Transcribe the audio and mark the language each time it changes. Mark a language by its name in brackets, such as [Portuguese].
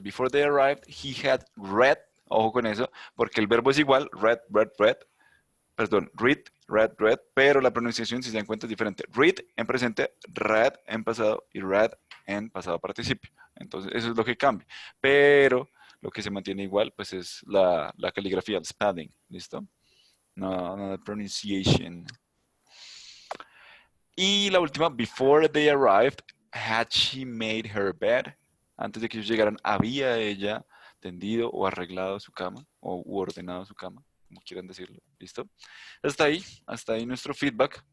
[English] Before they arrived, he had read, [Spanish] ojo con eso, porque el verbo es igual, read, perdón, read, pero la pronunciación, si se dan cuenta, es diferente. Read en presente, read en pasado y read en pasado participio. Entonces, eso es lo que cambia. Pero lo que se mantiene igual, pues es la caligrafía, el spelling, ¿listo? No la pronunciation. Y la última, [English] before they arrived, had she made her bed? [Spanish] Antes de que ellos llegaran, ¿había ella tendido o arreglado su cama o ordenado su cama? Como quieran decirlo, ¿listo? Hasta ahí nuestro feedback.